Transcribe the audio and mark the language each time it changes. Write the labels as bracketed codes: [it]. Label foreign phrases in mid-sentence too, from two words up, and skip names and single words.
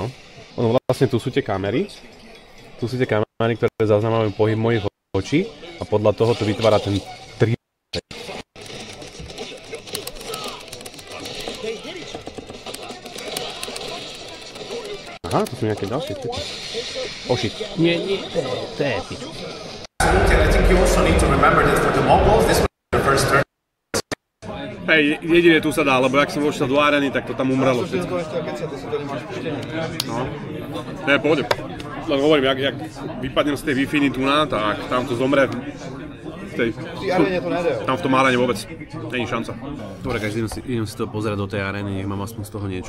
[sk] Ono vlastne tu sú tie kamery. Tu sú tie kamery, ktoré zaznamenajú pohyb mojich očí a podľa toho to vytvára ten 3D. Aha, to sú nejaké ďalšie typy. Shit. Nie, to je piču. [en] I think you also need to remember that for the Mongols, this was their first turn. [sk] Hej, jedine tu sa dá, lebo ak som vošiel do areny, tak to tam umrelo všetko. No, to je pohode. Len hovorím, jak vypadnem z tej Wi-Fi tu na, tak tam to zomre. V tej aréne to nejde, jo? Tam v tom aréne vôbec není šanca. Dobre, každý idem si to pozerať do tej arény, nech mám aspoň z toho niečo.